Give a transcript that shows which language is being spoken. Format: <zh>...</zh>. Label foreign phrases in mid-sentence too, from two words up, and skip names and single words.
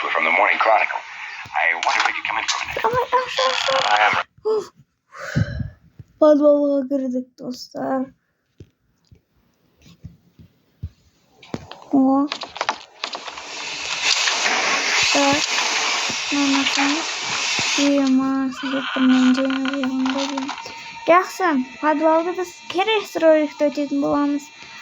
<en>We're from the Morning Chronicle. I wonder if we could come in for a minute. I am.</en> <kk>Подвалға кірдік, достар. О. Так. Мамасаңыз. Жақсы, подвалды біз келесі роликте өтетін боламыз.</kk>